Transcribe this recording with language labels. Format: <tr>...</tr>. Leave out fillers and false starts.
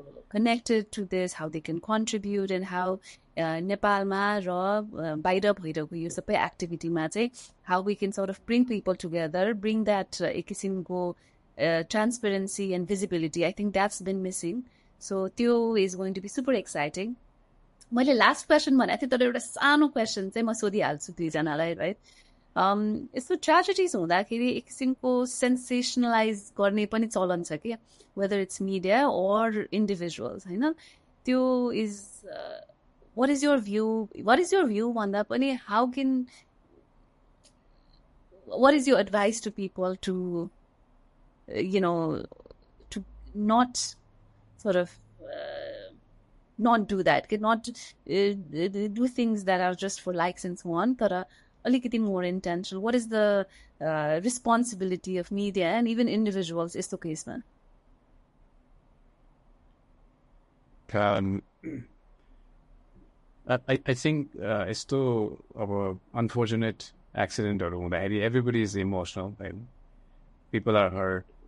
<en>connected to this, how they can contribute and how</en> <ne>नेपालमा र बाहिर भइरहेको यो सबै एक्टिभिटीमा चाहिँ</ne> <en>how we can sort of bring people together, bring that एक किसिमको transparency and visibility. I think that's been missing. So त्यो is going to be super exciting.</en> <ne>मैले लास्ट क्वेसन भनेको थिएँ तर एउटा सानो क्वेसन चाहिँ म सोधिहाल्छु दुईजनालाई राइट यस्तो ट्रेजेडिज हुँदाखेरि एक किसिमको सेन्सेसनलाइज गर्ने पनि चलन छ कि</ne> <en>Whether it's media और individuals होइन त्यो is what is your view भन्दा पनि how can what is your advice to people to to not sort of not do that, not do things that are just for likes and so on, but alikati more intentional. What is the responsibility of media and even individuals is the case, man? I think it's still an unfortunate accident or everybody is emotional and people are hurt.</en>